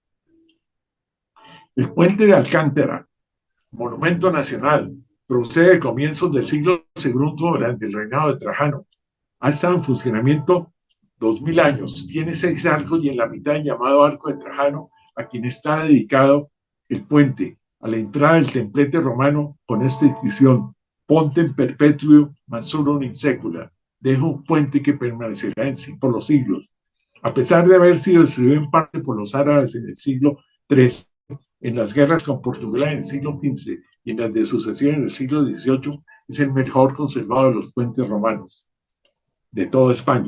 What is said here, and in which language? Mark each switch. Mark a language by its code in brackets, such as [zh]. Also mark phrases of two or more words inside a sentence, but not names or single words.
[es] El puente de Alcántara, monumento nacional, procede de comienzos del siglo II durante el reinado de Trajano. Ha estado en funcionamiento 2000 años, tiene 6 arcos y en la mitad el llamado arco de Trajano, a quien está dedicado el puente. A la entrada del templete romano con esta inscripción: [la] Pontem perpetuo mansurum in secula, [es] deja un puente que permanecerá en sí por los siglos. A pesar de haber sido destruido en parte por los árabes en el siglo III, en las guerras con Portugal en el siglo XV y en las de sucesión en el siglo XVIII, es el mejor conservado de los puentes romanos de toda España.